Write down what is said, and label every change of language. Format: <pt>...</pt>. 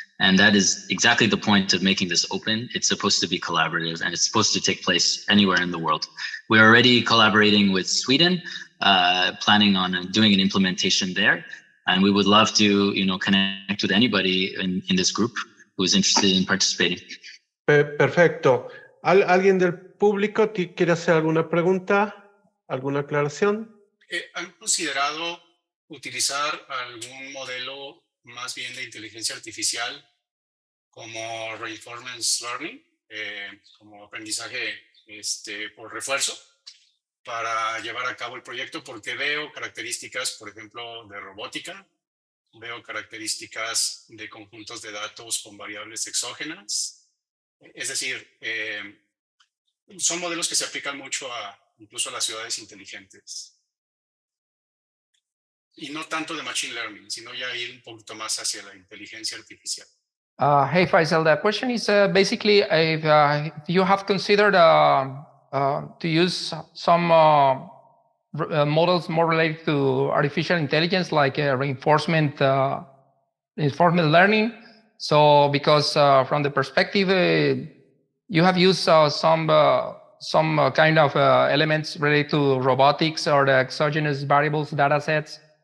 <en>And that is exactly the point of making this open. It's supposed to be collaborative and it's supposed to take place anywhere in the world. We're already collaborating with Sweden, planning on doing an implementation there. And we would love to, connect with anybody in this group who's interested in participating.</en> <es>Perfecto. ¿Alguien del público quiere hacer alguna pregunta? ¿Alguna aclaración? ¿Han considerado utilizar algún modelo más bien de inteligencia artificial como reinforcement learning, como aprendizaje por refuerzo, para llevar a cabo el proyecto? Porque veo características, por ejemplo, de robótica, veo características de conjuntos de datos con variables exógenas. Es decir, son modelos que se aplican mucho incluso a las ciudades inteligentes. Y no tanto de machine learning, sino ya ir un poquito más hacia la inteligencia artificial.</es> <en>Hey, Faisal, the question is basically if you have considered to use some models more related to artificial intelligence, like reinforcement learning. So, because from the perspective, you have used some kind of elements related to robotics or the exogenous variables data sets.</en>